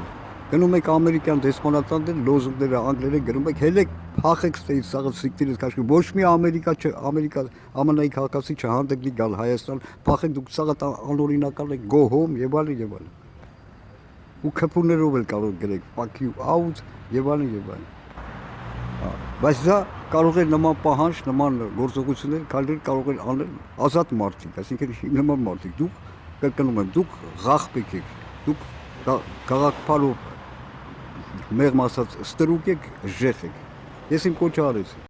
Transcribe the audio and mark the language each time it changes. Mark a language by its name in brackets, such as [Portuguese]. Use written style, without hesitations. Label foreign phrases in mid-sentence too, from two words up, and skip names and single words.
[Armenian] Գնում եք ամերիկյան դեսպանատան դեր, լոզունգները անգլերեն գրում եք, հելեք փախեք ստեից սաղը սիկտիրից քաշեք, ոչ մի Ամերիկա ԱՄՆ-ի քաղաքացի չհանդգնի գալ Հայաստան, փախեք դուք սաղը անօրինական եք, [English] go home [Armenian] եւ այլն եւ այլն։ Ու քփուներով էլ կարող գրեք [English] fuck you out [Armenian] եւ այլն եւ այլն։ Բայց դա կարող է նման պահանջ, նման գործողություններ կարող են անել ազատ մարդիկ, այսինքն նման մարդիկ, դուք կրկնում եմ, դուք Ղախպեկ եք, դուք քաղաքապարով մեղմ ասած ստրուկ եք, ժեխ եք։ Ես իմ կոչը արեցի։